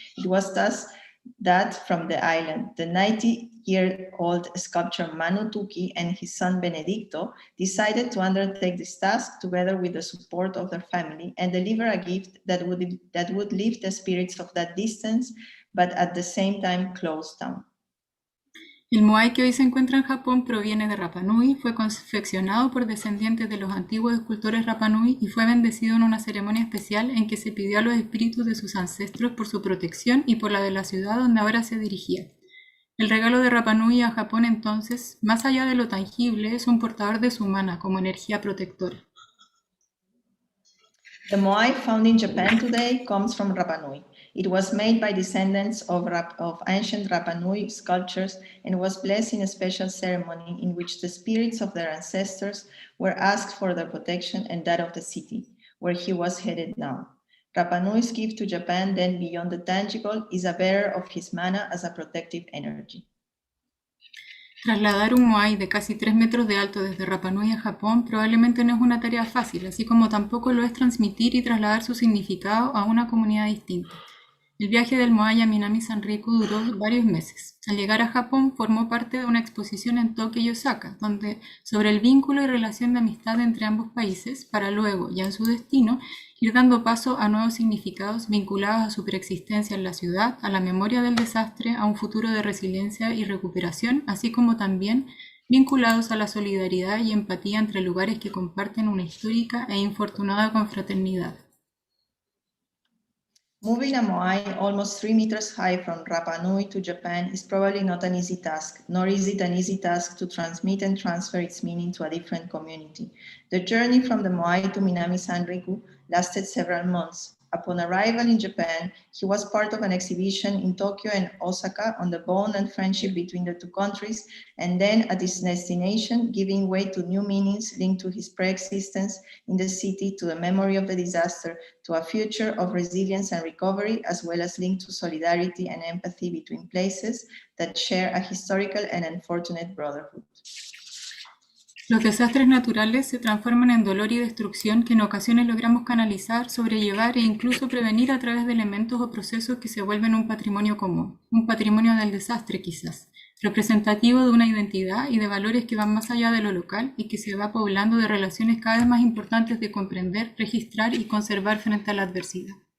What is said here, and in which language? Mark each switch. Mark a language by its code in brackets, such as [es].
[en] It was thus that from the island, the 90-year-old sculptor Manu Tuki and his son Benedicto decided to undertake this task together with the support of their family and deliver a gift that would lift the spirits of that distance, but at the same time close down. [es] El moai que hoy se encuentra en Japón proviene de Rapa Nui, fue confeccionado por descendientes de los antiguos escultores Rapa Nui y fue bendecido en una ceremonia especial en que se pidió a los espíritus de sus ancestros por su protección y por la de la ciudad donde ahora se dirigía. El regalo de Rapa Nui a Japón entonces, más allá de lo tangible, es un portador de su mana como energía protectora. [en] The moai found in Japan today comes from Rapa Nui. It was made by descendants of ancient Rapa Nui sculptures and was blessed in a special ceremony in which the spirits of their ancestors were asked for their protection and that of the city, where he was headed now. Rapa Nui's gift to Japan, then beyond the tangible, is a bearer of his mana as a protective energy. [es] Trasladar un moai de casi 3 metros de alto desde Rapa Nui a Japón probablemente no es una tarea fácil, así como tampoco lo es transmitir y trasladar su significado a una comunidad distinta. El viaje del moai a Minami Sanriku duró varios meses. Al llegar a Japón formó parte de una exposición en Tokio y Osaka, sobre el vínculo y relación de amistad entre ambos países, para luego, ya en su destino, ir dando paso a nuevos significados vinculados a su preexistencia en la ciudad, a la memoria del desastre, a un futuro de resiliencia y recuperación, así como también vinculados a la solidaridad y empatía entre lugares que comparten una histórica e infortunada confraternidad. [en] Moving a moai almost 3 meters high from Rapa Nui to Japan is probably not an easy task, nor is it an easy task to transmit and transfer its meaning to a different community. The journey from the moai to Minami Sanriku lasted several months. Upon arrival in Japan, he was part of an exhibition in Tokyo and Osaka on the bond and friendship between the two countries, and then at his destination, giving way to new meanings linked to his pre-existence in the city, to the memory of the disaster, to a future of resilience and recovery, as well as linked to solidarity and empathy between places that share a historical and unfortunate brotherhood. [es] Los desastres naturales se transforman en dolor y destrucción que en ocasiones logramos canalizar, sobrellevar e incluso prevenir a través de elementos o procesos que se vuelven un patrimonio común, un patrimonio del desastre quizás, representativo de una identidad y de valores que van más allá de lo local y que se va poblando de relaciones cada vez más importantes de comprender, registrar y conservar frente a la adversidad.